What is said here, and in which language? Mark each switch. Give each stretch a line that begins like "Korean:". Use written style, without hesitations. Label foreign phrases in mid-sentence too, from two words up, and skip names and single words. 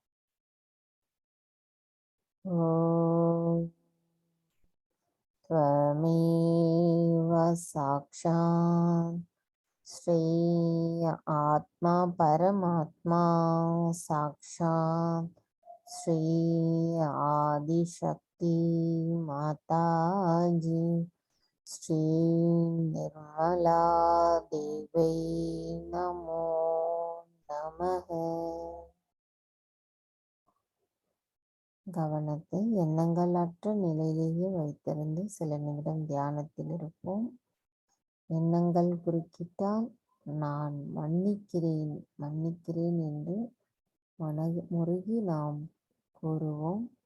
Sanskrit: ஓம் त्वमेव साक्षात् श्री आत्मा परमात्मा साक्षात् श्री आदिशक्ति माताजी श्री निर्मला देवी नमो नमः.
Tamil: கவனத்தை எண்ணங்களற்ற நிலையிலேயே வைத்திருந்து சில நிமிடம் தியானத்தில் இருப்போம். எண்ணங்கள் குறுக்கிட்டால் நான் மன்னிக்கிறேன் மன்னிக்கிறேன் என்று முருகி நாம் கூறுவோம்.